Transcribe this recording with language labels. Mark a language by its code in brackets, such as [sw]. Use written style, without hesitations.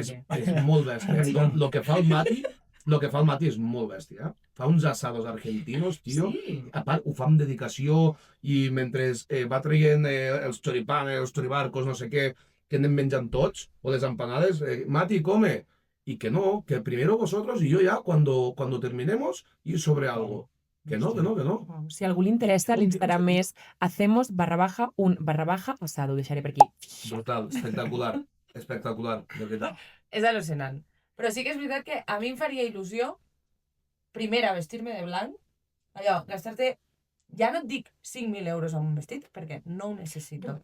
[ca] És molt bèstia. Lo que fa el Mati és molt bèstia. Fa uns asados argentinos, tio. Sí. A part, ho fa amb dedicació i mentre va traient els choripanes, els choribarcos, no sé què, que anem menjant tots, o les empanades, Mati, come. [es] Y que no, que primero vosotros y yo ya, cuando terminemos, ir sobre algo. Que no. Wow. [ca] Si a algú li interessa, l'Instagram és hacemos_un_asado. Ho deixaré per aquí. Brutal, espectacular, de veritat. És al·lucinant. Però sí que és veritat que a mi em faria il·lusió, primera, vestir-me de blanc, allò, gastar-te, ja no et dic 5.000 euros en un vestit, perquè no ho necessito.